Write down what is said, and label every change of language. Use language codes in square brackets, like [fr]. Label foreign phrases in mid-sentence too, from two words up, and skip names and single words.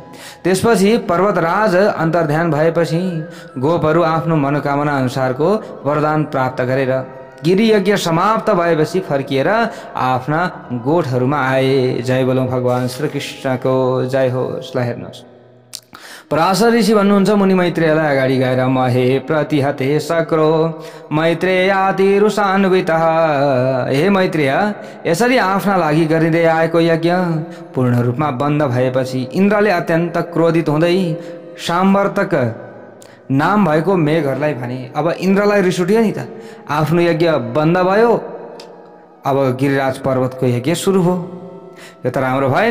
[ne] त्यसपछि पर्वतराज अन्तर्ध्यान भएपछि गोपहरू आफ्नो मनोकामना अनुसारको वरदान प्राप्त गरेर गिरी यज्ञ समाप्त भएपछि फर्किएर आफ्ना गोठहरूमा आए। जय बोलौं भगवान श्रीकृष्णको जय होस्। ल हेर्नुहोस्, पराशर ऋषि भन्नुहुन्छ मुनि मैत्रेयलाई अगाडि गएर [sa] महे प्रतिहते सक्रो मैत्रेयातिरुषान्वितः। [ne] हे मैत्रेय, यसरी आफ्ना लागि गरिँदै आएको यज्ञ पूर्ण रूपमा बन्द भएपछि इन्द्रले अत्यन्त क्रोधित हुँदै साम्वर्तक नाम भएको मेघहरूलाई भने। अब इन्द्रलाई रिस उठ्यो नि त, आफ्नो यज्ञ बन्द भयो, अब गिरिराज पर्वतको यज्ञ सुरु भयो, यो त राम्रो भएन।